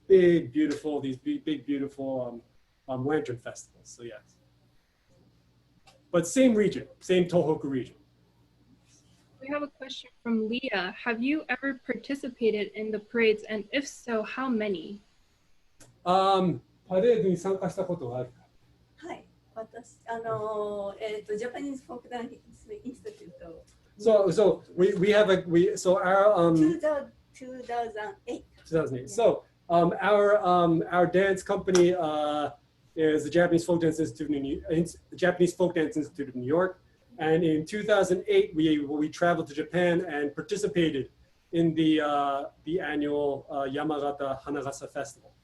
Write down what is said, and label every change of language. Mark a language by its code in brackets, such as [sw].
[en] Big, beautiful, these big beautiful lantern festivals. So yes. But same region, same Tohoku region. We have a question from Leah. Have you ever participated in the parades, and if so, how many? [ja] パレードに参加したことがあるか。はい、私、ジャパニーズフォークダンスインスティテュート。 [en] So we have so our 2008. 2008. So our dance company is the Japanese Folk Dance Institute the Japanese Folk Dance Institute of New York, and in 2008 we traveled to Japan and participated in the annual Yamagata Hanagasa Festival.